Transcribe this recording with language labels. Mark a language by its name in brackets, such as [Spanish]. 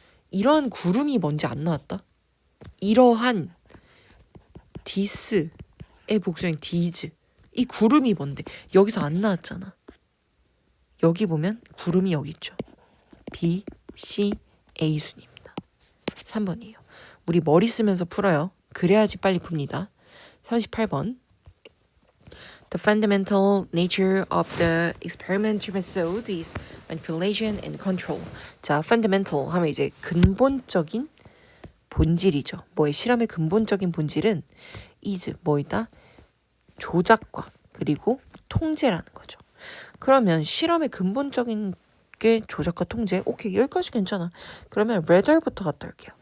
[Korean] 이러한 구름이 뭔지 안 나왔다? 이러한 디스의 복수인 디즈. 이 구름이 뭔데? 여기서 안 나왔잖아. 여기 보면 구름이 여기 있죠. B, C, A 순입니다. 3번이에요. 우리 머리 쓰면서 풀어요. 그래야지 빨리 풉니다. 38번. [English] The fundamental nature of the experimental method is manipulation and control. [Korean] 자, fundamental 하면 이제 근본적인 본질이죠. 뭐의 실험의 근본적인 본질은 is 뭐이다? 조작과 그리고 통제라는 거죠. 그러면 실험의 근본적인 게 조작과 통제. 오케이, 여기까지 괜찮아. 그러면 rather부터 갔다 올게요.